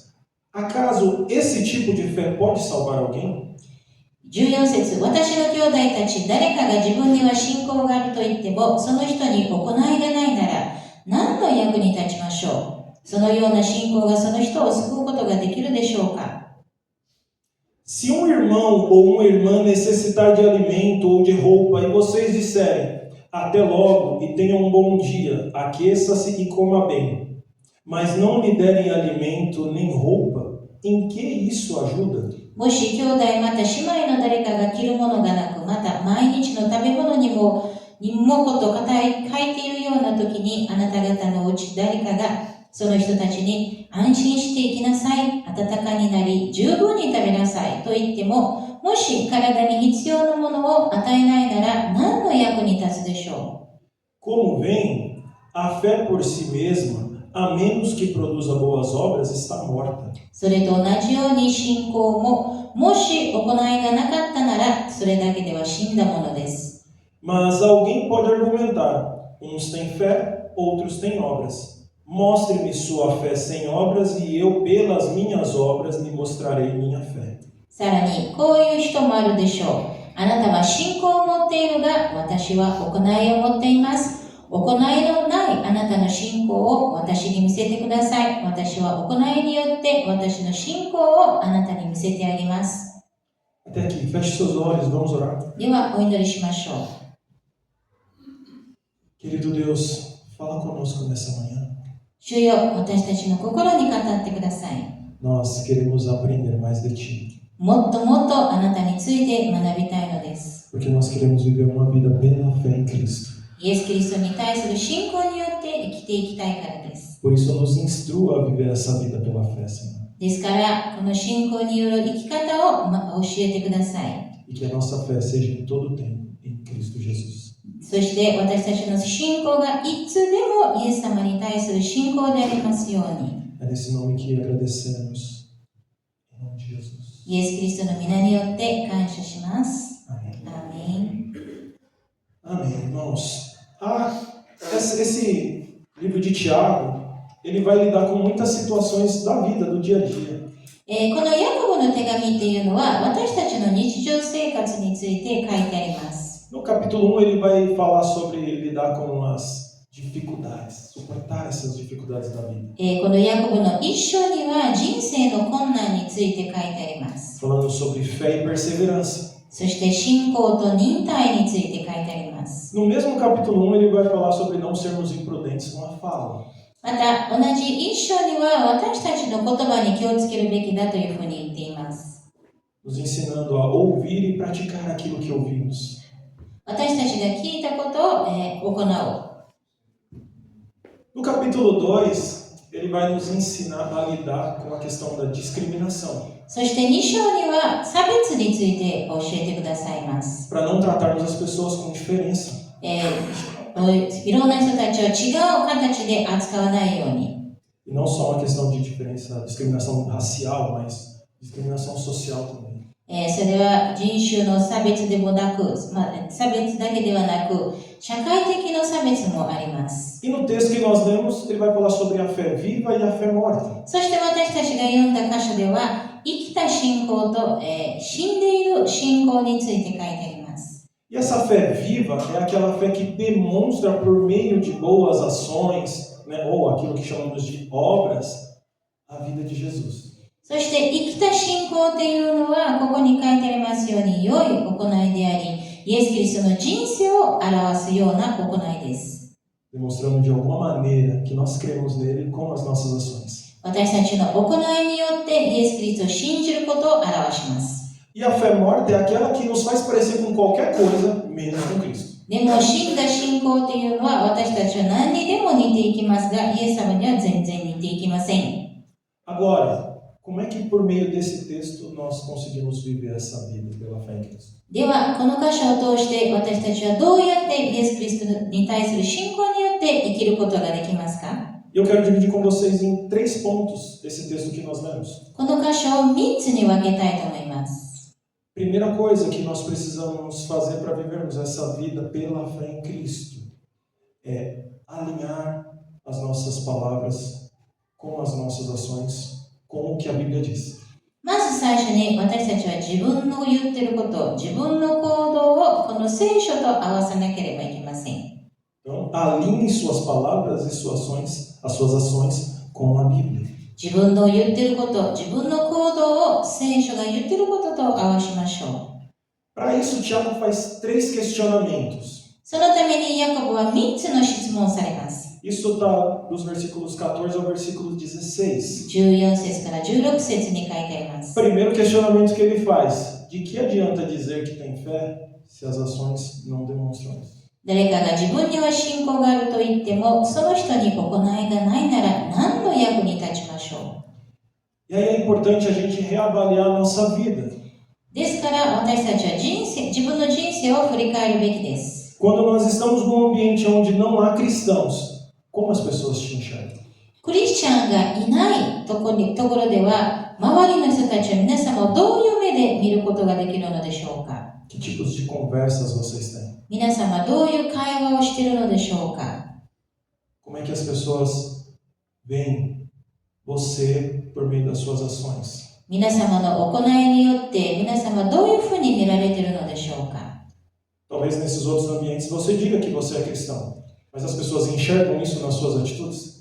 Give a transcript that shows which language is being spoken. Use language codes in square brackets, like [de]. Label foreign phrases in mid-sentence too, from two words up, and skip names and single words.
[pt] Acaso esse tipo de fé pode salvar alguém? [ja] 14 節、私の兄弟たち、誰かが自分には信仰があると言っても、その人に行いがないなら、何の役に立ちましょう。そのような信仰がその人を救うことができるでしょうか。 [pt] Se um irmão ou uma irmã necessitar de alimento ou de roupa e vocês disserem, até logo e tenha um bom dia, aqueça-se e coma bem, mas não lhe derem alimento nem roupa, em que isso ajuda? [ja] もし兄弟また姉妹の誰かが着るものがなく、また毎日の食べ物にもこと書いているような時に、あなた方のうち誰かがその人たちに安心して生きなさい、温かになり、十分に食べなさいと言っても、もし体に必要なものを与えないなら何の役に立つでしょう。 [pt] Como veem, a fé por si mesma, a menos que produza boas obras, está morta. [ja] それと同じように信仰も、もし行いがなかったなら、それだけでは死んだものです。 [pt] Mas alguém pode argumentar, uns têm fé, outros têm obras. Mostre-me sua fé sem obras e eu, pelas minhas obras, lhe mostrarei minha fé. [ja] さらに、こういう人もあるでしょう。あなたは信仰を持っているが、私は行いを持っています。行いのないあなたの信仰を私に見せてください。私は行いによって私の信仰をあなたに見せてあげます。 [pt] Até aqui, feche seus olhos, vamos orar. [ja] では、お祈りしましょう。 [pt] Querido Deus, fala conosco nessa manhã. [ja] 主よ、私たちの心に語ってください。 [pt] Nós queremos aprender mais de Ti. [ja] もっともっとあなたについて学びたいのです。 [pt] Porque nós queremos viver uma vida pela fé em Cristo. [ja] イエス・キリストに対する信仰によって生きていきたいからです。 [pt] Por isso, nos instrua a viver essa vida pela fé, Senhor. [ja] ですから、この信仰による生き方を教えてください。 [pt] E que a nossa fé seja em todo o tempo em Cristo Jesus. [ja] そして私たちの信仰がいつでもイエス様に対する信仰でありますように。 [pt] É nesse nome que agradecemos. Em nome de Jesus. [ja] イエス・キリストの皆によって感謝します。 [pt] Amém. [ja] アーメン。 [pt] Amém, irmãos. O livro de Tiago, ele vai lidar com muitas situações da vida, do dia a dia. [ja] このヤコボの手紙っていうのは私たちの日常生活について書いてあります。 [pt] No capítulo 1 ele vai falar sobre lidar com as dificuldades, suportar essas dificuldades da vida. [ja] このヤコブの一章には人生の困難について書いてあります。 [pt] Falando sobre fé e perseverança. [ja] そして信仰と忍耐について書いてあります。 [pt] No mesmo capítulo 1 ele vai falar sobre não sermos imprudentes com a fala. [ja] また同じ一章には私たちの言葉に気をつけるべきだというふうに言っています。 [pt] Nos ensinando a ouvir e praticar aquilo que ouvimos. [ja] 私たちが聞いたことを、行おう。 [pt] No capítulo 2, ele vai nos ensinar a lidar com a questão da discriminação. [ja] そして2章には差別について教えてくださいます。 [pt] Para não tratarmos as pessoas com diferença. [ja] いろんな人たちを違う形で扱わないように。 [pt] E não só uma questão de diferença, discriminação racial, mas discriminação social também. [ja] それは人種の差別でもなく、差別だけではなく、社会的な差別もあります。 [pt] E no texto que nós lemos, ele vai falar sobre a fé viva e a fé morta. [ja] そして私たちが読んだ箇所では、生きた信仰と、死んでいる信仰について書いてあります。 [pt] E essa fé viva é aquela fé que demonstra por meio de boas ações, né, ou aquilo que chamamos de obras, a vida de Jesus. [ja] そして生きた信仰っていうのは、ここに書いてありますように、良い行いであり、イエス・キリストの人生を表すような行いです。 [pt] Demonstrando de alguma maneira que nós cremos nele com as nossas ações. [ja] 私たちの行いによってイエス・キリストを信じることを表します。 [pt] E a fé morta é aquela que nos faz parecer com qualquer coisa, menos com Cristo. [ja] でも死んだ信仰っていうのは私たちは何にでも似ていきますが、イエス様には全然似ていきません。 [pt] Agora, como é que por meio desse texto nós conseguimos viver essa vida pela fé em Cristo? [ja] では、この箇所を通して私たちはどうやってイエス・キリストに対する信仰によって生きることができますか？ [pt] Eu quero dividir com vocês em 3 pontos esse texto que nós lemos. [ja] この箇所を3つに分けたいと思います。 [pt] Primeira coisa que nós precisamos fazer para vivermos essa vida pela fé em Cristo é alinhar as nossas palavras com as nossas ações, com o que a Bíblia diz. [ja] まず最初に私たちは自分の言っていること、自分の行動をこの聖書と合わせなければいけません。 [pt] Então, alinhe suas palavras e as suas ações com a Bíblia. [ja] 自分の言っていること、自分の行動を聖書が言っていることと合わしましょう。 [pt] Para isso, Tiago faz 3 questionamentos. [ja] そのためにヤコブは3つの質問をされます。 [pt] Isso está dos versículos 14 ao versículo 16. [ja] 14 節から16節に書いてあります。 [pt] Primeiro questionamento que ele faz: de que adianta dizer que tem fé se as ações não demonstram isso? [ja] 誰かが自分には信仰があると言っても、その人に行いがないなら何の役に立ちましょう。 [pt] E aí é importante a gente reavaliar a nossa vida. [ja] ですから私たちは自分の人生を振り返るべきです。 [pt] Quando nós estamos num ambiente onde não há cristãos, como as pessoas te enxergam? [ja] クリスチャンがいないところでは、周りの人たちは皆様をどういう目で見ることができるのでしょうか。 [pt] Que tipos de conversas vocês têm? [ja] 皆様どういう会話をしているのでしょうか。 [pt] Como é que as pessoas veem você por meio das suas ações? [ja] 皆様の行いによって皆様どういうふうに見られているのでしょうか。 [pt] Talvez nesses outros ambientes você diga que você é cristão, mas as pessoas enxergam isso nas suas atitudes?